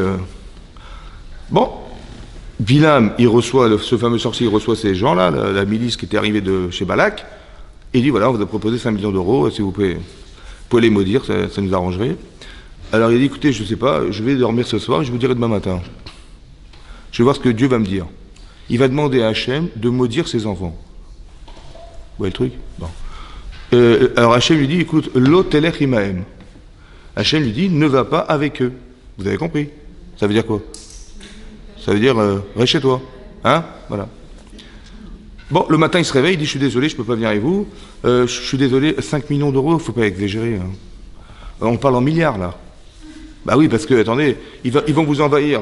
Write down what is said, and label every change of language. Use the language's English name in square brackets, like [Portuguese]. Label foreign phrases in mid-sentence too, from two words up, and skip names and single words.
[French] Bon, Bilham, il reçoit, ce fameux sorcier, il reçoit ces gens-là, la milice qui était arrivée de chez Balak, et il dit, voilà, on vous a proposé 5 millions d'euros, si vous pouvez les maudire, ça nous arrangerait. Alors il dit, écoutez, je ne sais pas, je vais dormir ce soir, je vous dirai demain matin. Je vais voir ce que Dieu va me dire. Il va demander à Hachem de maudire ses enfants. Vous voyez le truc? Bon. Alors Hachem lui dit, écoute, [Hebrew] לא תלך עמהם. [French] Hachem lui dit, ne va pas avec eux. Vous avez compris? Ça veut dire quoi? Ça veut dire, reste chez toi. Hein? Voilà. Bon, le matin, il se réveille, il dit, je suis désolé, je ne peux pas venir avec vous. Je suis désolé, 5 millions d'euros, il ne faut pas exagérer. Hein. On parle en milliards, là. Bah oui, parce que, attendez, ils vont vous envahir.